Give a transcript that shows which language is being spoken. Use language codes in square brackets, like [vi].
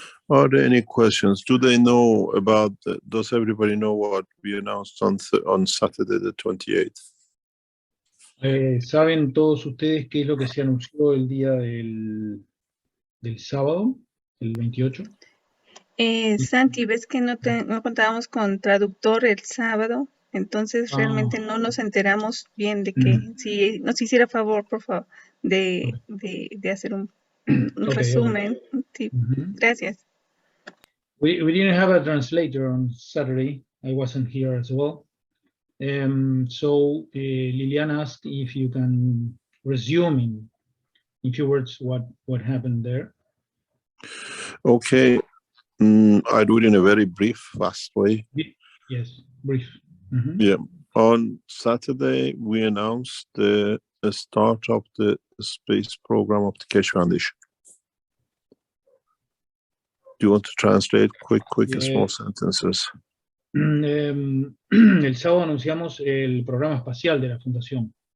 [en] Are there any questions? Do they know about, does everybody know what we announced on Saturday the 28th? [es] ¿Saben todos ustedes qué es lo que se anunció el día del sábado, el 28? Santi, ¿ves que no contábamos con traductor el sábado? Entonces realmente no nos enteramos bien de que, si nos hiciera favor, por favor, de hacer un resumen. Sí, gracias. [en] We didn't have a translator on Saturday. I wasn't here as well. So Liliana asked if you can resume in few words what happened there. Okay, I do it in a very brief, fast way. Yes, brief. Yeah, on Saturday we announced the start of the space program of the Keshe Foundation. Do you want to translate quick, small sentences? [es] El sábado anunciamos el programa espacial de la Fundación.